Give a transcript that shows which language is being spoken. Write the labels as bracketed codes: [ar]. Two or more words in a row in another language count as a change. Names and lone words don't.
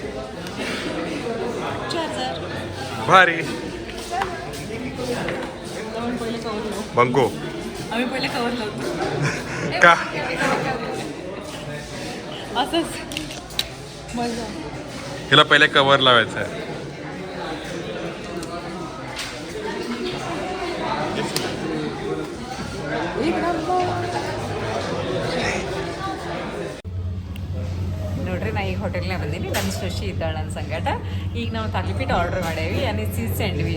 [mr] चार्जर. भारी. बंको आम्ही पहिले कवर लावतो. का? असंच मजा. हिला पहिले कवर लावायचं आहे. [kn] ನೋಡ್ರಿ ನಾ ಈಗ ಹೋಟೆಲ್ನಾಗ ಬಂದೀನಿ. ನನ್ನ ಸೊಸಿ ಇದ್ದಾಳೆ ನನ್ನ ಸಂಗಟ. ಈಗ ನಾವು ತಾಲಿಪೀಠ ಆರ್ಡರ್ ಮಾಡೇವಿ, ಅಲ್ಲಿ [en] cheese sandwich.